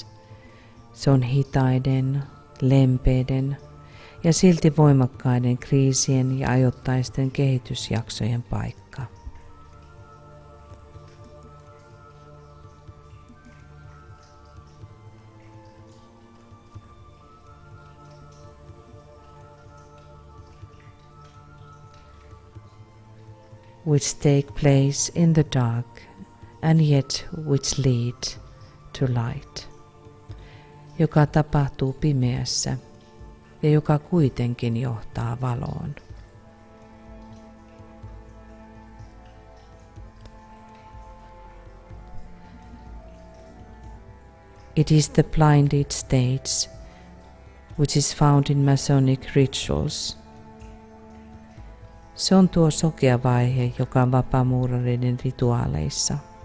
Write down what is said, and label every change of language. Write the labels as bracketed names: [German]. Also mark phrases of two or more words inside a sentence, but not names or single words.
[Finnish] Se on hitaiden, lempeiden ja silti voimakkaiden kriisien ja ajoittaisten kehitysjaksojen paikka. [English] Which take place in the dark and yet which lead to light, [Finnish] joka tapahtuu pimeässä ja joka kuitenkin johtaa valoon. [English] It is the blinded stage which is found in Masonic rituals. [Finnish] Se on tuo sokea vaihe, joka on vapaamuurareiden rituaaleissa.